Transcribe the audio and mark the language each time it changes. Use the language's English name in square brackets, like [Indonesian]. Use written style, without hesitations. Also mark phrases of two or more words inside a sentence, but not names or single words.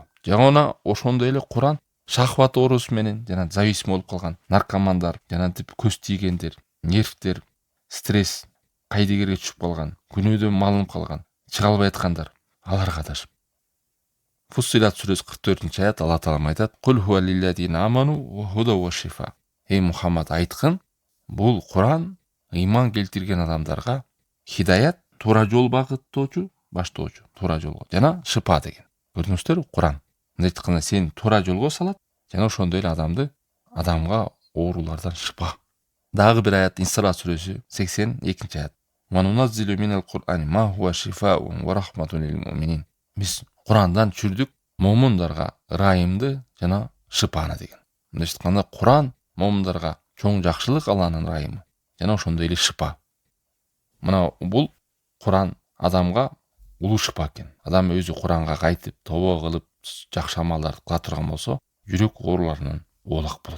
[Kyrgyz] Жана ошондой эле Куран шахват оорусу менен жана зависим болуп калган наркомандар, жана көз тийгендер, нервтер, стресс, кайдыгерге түшүп калган, күнөөдөн малынып калган, чыга албай аткандар, аларга да шыпа. Фуссилат сүрөсү 44-аят Алла Таалам айтат: [Arabic] "قل هو للذين آمنوا هدى وشفاء." [Kyrgyz] Эй Мухаммад, айткын, бул Куран ыйман келтирген адамдарга хидаят, туура жол багыттоочу, баштоочу, туура жолго жана шыпа деген. Көрдүңүздөрбү? Куран мындай айтканда сени туура жолго салат жана ошондой эле адамга оорулардан шыпа. Дагы бир аят Исра сүрөсү 82-аят. [Arabic] "وننزل من القرآن ما هو شفاء ورحمة للمؤمنين." [Kyrgyz] Биз Курандан түшүрдүк момундарга ырайымды жана шыпаны деген. Мындай айтканда Куран момундарга чоң жакшылык, Алланын ырайымы жана ошондой эле шыпа. Мына бул Куран адамга улуу шыпа экен. Адам өзү Куранга кайтып, тобо кылып, жакшы амалдарды кыла турган болсо, жүрөк ооруларынан оолак болот.